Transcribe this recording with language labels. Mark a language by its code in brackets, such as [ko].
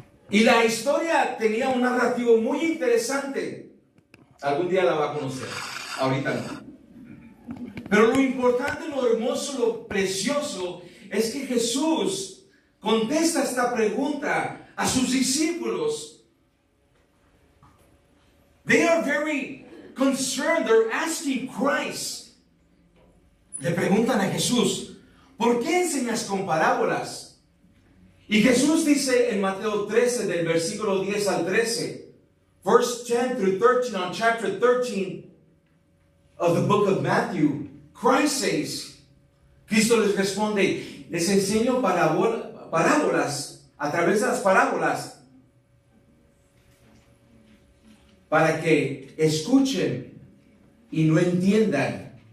[es] Y la historia tenía un narrativo muy interesante. Algún día la va a conocer, ahorita no. Pero lo importante, lo hermoso, lo precioso es que Jesús contesta esta pregunta a sus discípulos. [en] They are very concerned. They're asking Christ. [es] Le preguntan a Jesús, ¿por qué enseñas con parábolas? Y Jesús dice en Mateo 13, del versículo 10 al 13, [en] verse 10 through 13, on chapter 13 of the book of Matthew, Christ says, [es] Cristo les responde, les enseño parábolas, a través de las parábolas, para que escuchen y no entiendan.